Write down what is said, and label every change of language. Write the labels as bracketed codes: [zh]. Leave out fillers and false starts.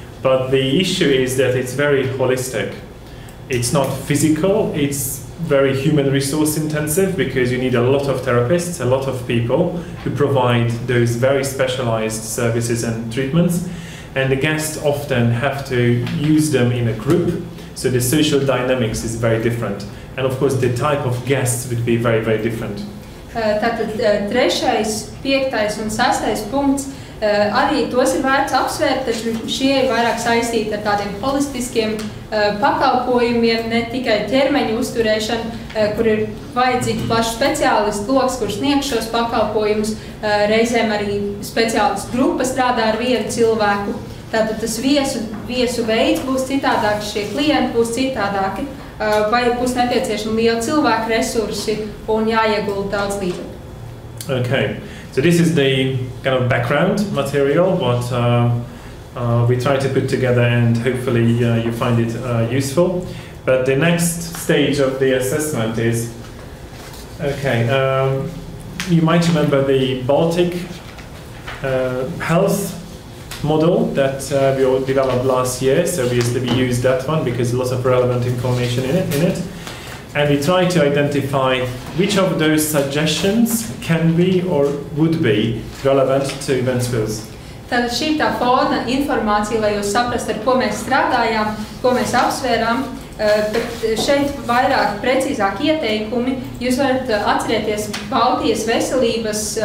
[en] But the issue is that it's very holistic. It's not physical, it's very human resource intensive because you need a lot of therapists, a lot of people who provide those very specialized services and treatments. And the guests often have to use them in a group, so the social dynamics is very different. And of course the type of guests would be very, very different. [lv] Tātad 3., 5. un 6. punkts. Arī tos ir vērts apsvērt, taču šie ir vairāk saistīti ar tādiem holistiskiem pakalpojumiem, ne tikai ķermeņa uzturēšanu, kur ir vajadzīgi plašs speciālistu loks, kurš sniegs šos pakalpojumus. Reizēm arī speciālistu grupa strādā ar vienu cilvēku. Tātad tas viesu veids būs citādāks, šie klienti būs citādāki, vai būs nepieciešami lieli cilvēku resursi un jāiegulda daudz līdzekļu. [en] Okay. So this is the kind of background material, what we try to put together, and hopefully you find it useful. But the next stage of the assessment is, okay, you might remember the Baltic health model that we developed last year. So obviously we used that one because lots of relevant information in it. And we try to identify which of those suggestions can be or would be relevant to Ventspils. [lv] Tad šī ir tā fona informācija, lai jūs saprast, ar ko mēs strādājām, ko mēs apsvērām, bet šeit vairāk precīzāk ieteikumi. Jūs varat atcerēties Baltijas veselības